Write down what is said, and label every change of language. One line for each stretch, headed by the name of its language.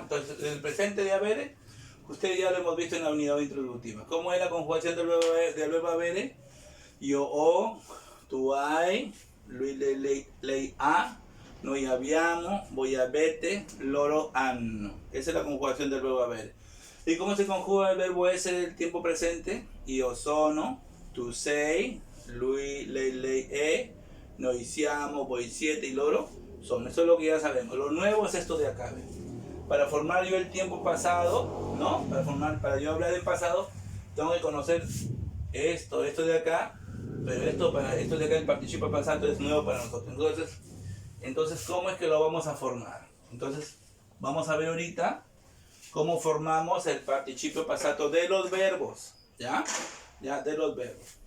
Spanish: Entonces, el presente de avere, ustedes ya lo hemos visto en la unidad introductiva. ¿Cómo es la conjugación del verbo avere?
Italian: Io ho, tu hai, lui, lei ha, noi abbiamo, voi avete, loro hanno.
Spanish: Esa es la conjugación del verbo avere. ¿Y cómo se conjuga el verbo essere del tiempo presente?
Italian: Io sono, tu sei, lui, lei è, noi siamo, voi siete y loro son.
Spanish: Eso es lo que ya sabemos. Lo nuevo es esto de acá. ¿Ves? Para formar yo el tiempo pasado, ¿no? Para yo hablar del pasado, tengo que conocer esto de acá, pero esto de acá, el participio pasado, es nuevo para nosotros. Entonces, ¿cómo es que lo vamos a formar? Entonces, vamos a ver ahorita cómo formamos el participio pasado de los verbos, ¿ya? Ya, de los verbos.